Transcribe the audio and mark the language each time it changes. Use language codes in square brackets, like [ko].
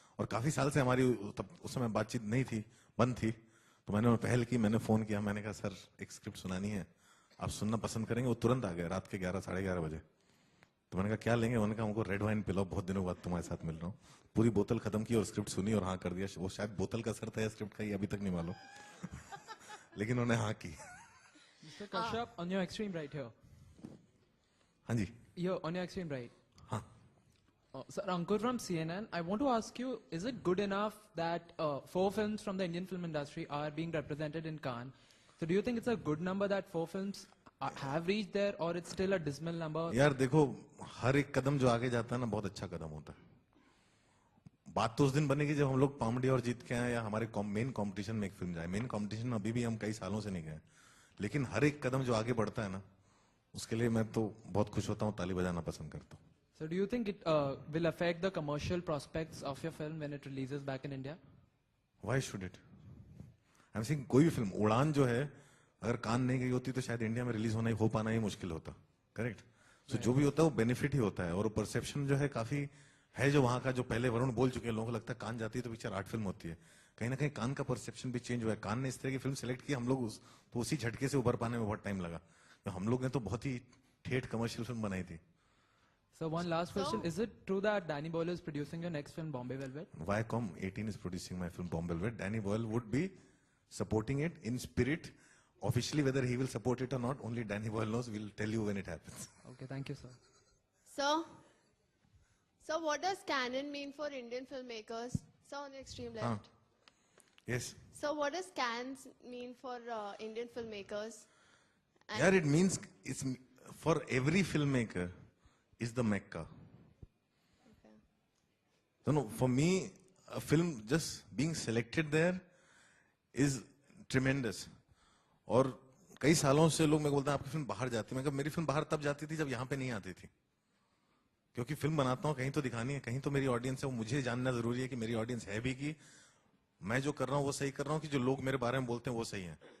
[hi] और काफी साल से हमारी तब उस समय बातचीत नहीं थी, बंद थी, तो मैंने पहल की, मैंने फोन किया, मैंने कहा सर एक स्क्रिप्ट सुनानी है, आप सुनना पसंद करेंगे? वो तुरंत आ गए रात के 11 साढ़े 11 बजे। तो मैंने कहा क्या लेंगे? उन्होंने कहा हमको रेड वाइन पिलाओ, बहुत दिनों बाद तुम्हारे साथ मिल रहा हूँ। पूरी बोतल खत्म की और स्क्रिप्ट सुनी और हाँ कर दिया। वो शायद बोतल का असर था या स्क्रिप्ट का, ये अभी तक नहीं मालूम लेकिन उन्होंने हाँ की। [en] Mr. Kashyap, on your extreme right here. [hi] हाँ जी, [en] Here, on your extreme right. [hi] हाँ। [en] Sir, Ankur from CNN. I want to ask you, is it good enough that 4 films from the Indian film industry are being represented in Cannes? So do you think it's a good number that 4 films have reached there, or it's still a dismal number? [hi] यार देखो, हर एक कदम जो आगे जाता है ना, बहुत अच्छा कदम होता है। बात तो उस दिन बनेगी जब हम लोग पामडी और जीत के आए, या हमारे मेन कंपटीशन में एक फिल्म जाए। मेन कंपटीशन में अभी भी हम कई सालों से नहीं गए, लेकिन हर एक कदम जो आगे बढ़ता है ना, उसके लिए मैं तो बहुत खुश होता हूँ, ताली बजाना पसंद करता हूँ। [en] So do you think it will affect the commercial prospects of your film when it releases back in India? Why should it? I'm saying [hi] कोई भी फिल्म, उड़ान जो है, अगर कान नहीं गई होती तो शायद इंडिया में रिलीज हो पाना ही मुश्किल होता। करेक्ट? सो जो भी होता है वो बेनिफिट ही होता है। और परसेप्शन जो है काफी है, जो वहां का, जो पहले वरुण बोल चुके हैं, लोगों को लगता है कान जाती है तो पिक्चर आर्ट फिल्म होती है। कहीं ना कहीं कान का परसेप्शन भी चेंज हुआ है। कान ने इस तरह की फिल्म सेलेक्ट की, हम लोग तो उसी झटके से उभर पाने में बहुत टाइम लगा। तो हम लोग ने तो बहुत ही ठेठ कमर्शियल फिल्म बनाई थी। [en] So one last question: is it true that Danny Boyle is producing your next film, Bombay Velvet? Viacom 18 is producing my film Bombay Velvet. Danny Boyle would be supporting it in spirit. Officially, whether he will support it or not, only Danny Boyle knows. We'll tell you when it happens. Okay, thank you, sir. So what does canon mean for Indian filmmakers? So on the extreme left. Yes. So what does cans mean for Indian filmmakers? And Yeah, it means it's for every filmmaker is the Mecca. No, for me, a film just being selected there is tremendous. [hi] और कई सालों से लोग मेरे को बोलते हैं आपकी फिल्म बाहर जाती है। मैं कहा मेरी फिल्म बाहर तब जाती थी जब यहाँ पे नहीं आती थी, क्योंकि फिल्म बनाता हूँ कहीं तो दिखानी है, कहीं तो मेरी ऑडियंस है, वो मुझे जानना जरूरी है कि मेरी ऑडियंस है भी कि मैं जो कर रहा हूँ वो सही कर रहा हूँ, कि जो लोग मेरे बारे में बोलते हैं वो सही है।